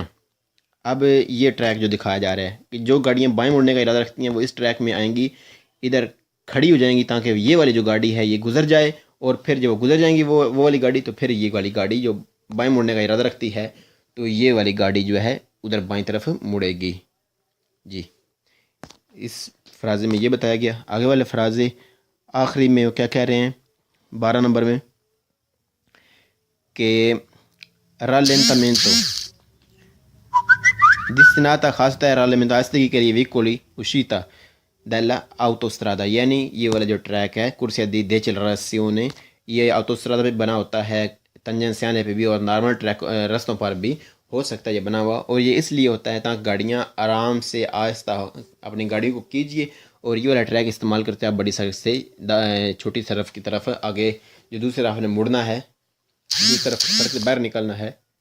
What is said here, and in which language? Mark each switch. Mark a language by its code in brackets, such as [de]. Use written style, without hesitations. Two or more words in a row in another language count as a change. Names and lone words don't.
[ur] اب یہ ٹریک جو دکھایا جا رہا ہے کہ جو گاڑیاں بائیں مڑنے کا ارادہ رکھتی ہیں وہ اس ٹریک میں آئیں گی، ادھر کھڑی ہو جائیں گی تاکہ یہ والی جو گاڑی ہے یہ گزر جائے، اور پھر جب وہ گزر جائیں گی وہ والی گاڑی تو پھر یہ والی گاڑی جو بائیں مڑنے کا ارادہ رکھتی ہے تو یہ والی گاڑی جو ہے ادھر بائیں طرف مڑے گی. جی اس فرازے میں یہ بتایا گیا. آگے والے فرازے آخری میں وہ کیا کہہ رہے ہیں 12 نمبر میں کہ [it] rallentamento destinata [ur] خاصتا ہے rallentamento آہستگی کے لیے [it] veicoli uscita della autostrada, [ur] یعنی یہ والا جو ٹریک ہے [it] corsia di decelerazione [ur] یہ آٹوسٹرادا پہ بنا ہوتا ہے، تنجنسیانے پہ بھی اور نارمل ٹریک رستوں پر بھی ہو سکتا ہے یہ بنا ہوا، اور یہ اس لیے ہوتا ہے تاکہ گاڑیاں آرام سے آہستہ اپنی گاڑی کو کیجیے اور یہ والا ٹریک استعمال کرتے ہیں آپ بڑی سڑک سے چھوٹی سڑک کی طرف آگے جو دوسری طرف نے مڑنا ہے، دوسری طرف سڑک سے باہر نکلنا ہے،